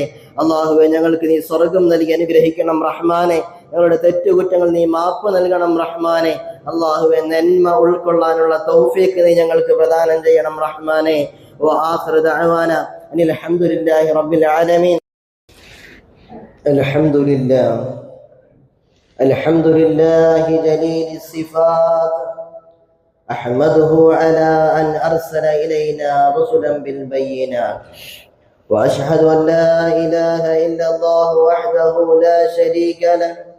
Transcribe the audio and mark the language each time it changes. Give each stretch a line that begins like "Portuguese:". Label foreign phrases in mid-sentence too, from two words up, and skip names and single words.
Malayalam: അള്ളാഹുവെ, ഞങ്ങൾക്ക് നീ സ്വർഗം നൽകി അനുഗ്രഹിക്കണം റഹ്മാനെ. ഞങ്ങളുടെ തെറ്റുകുറ്റങ്ങൾ നീ മാപ്പ് നൽകണം റഹ്മാനെ. അള്ളാഹുവെ, നന്മ ഉൾക്കൊള്ളാനുള്ള തൗഫീഖ് നീ ഞങ്ങൾക്ക് പ്രദാനം ചെയ്യണം റഹ്മാനെ.
Arabic: وآخر دعوانا أن الحمد لله رب العالمين. الحمد لله جليل الصفات، أحمده على أن أرسل إلينا رسلا بالبينات، وأشهد أن لا إله إلا الله وحده لا شريك له